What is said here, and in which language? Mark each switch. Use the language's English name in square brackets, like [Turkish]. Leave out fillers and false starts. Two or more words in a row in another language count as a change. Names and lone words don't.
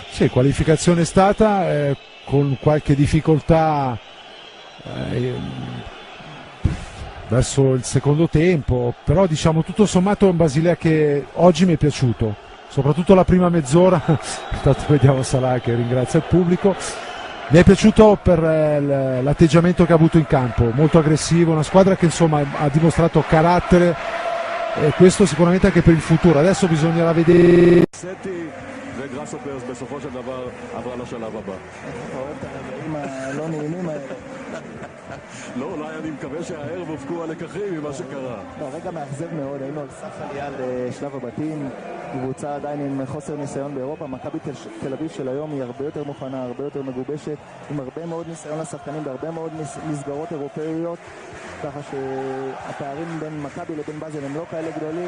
[Italian] Sì, qualificazione è stata con qualche difficoltà verso il secondo tempo, però diciamo tutto sommato è un Basilea che oggi mi è piaciuto, soprattutto la prima mezz'ora. Intanto vediamo Salah che ringrazia il pubblico. Mi è piaciuto per l'atteggiamento che ha avuto in campo, molto aggressivo, una squadra che insomma ha dimostrato carattere e questo sicuramente anche per il futuro. Adesso bisognerà vedere. [Hebrew] וגראסהופרס בסופו של דבר עברה לשלב הבא. אתה אוהב את הרגעים הלא נעימים האלה. לא, אולי אני מקווה שהערב הופקו הלקחים ממה שקרה. לא, רגע מאכזב מאוד, היינו על סף עלייה לשלב הבתים, קבוצה עדיין עם חוסר ניסיון באירופה, מכבי תל אביב של היום היא הרבה יותר מוכנה, הרבה יותר מגובשת, עם הרבה מאוד ניסיון לשחקנים בהרבה מאוד מסגרות אירופאיות, ככה שהפערים בין מכבי לבין באזל הם לא כאלה גדולים.